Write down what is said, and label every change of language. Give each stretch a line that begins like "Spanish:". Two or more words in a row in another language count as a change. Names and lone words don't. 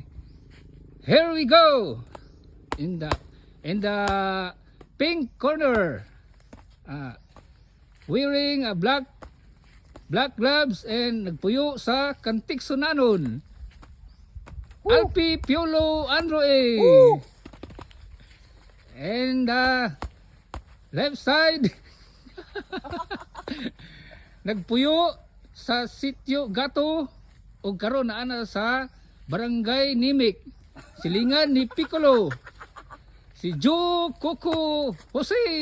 English: Here we go. In the pink corner, wearing a black gloves and
Cebuano: nagpuyo sa Kantigsonanon,
English: Alpi Piolo Androe. And left side,
Cebuano: nagpuyo sa Sitio Gato o karon na ana sa Barangay Nimik, silingan ni Piccolo, si Joe Coco Jose.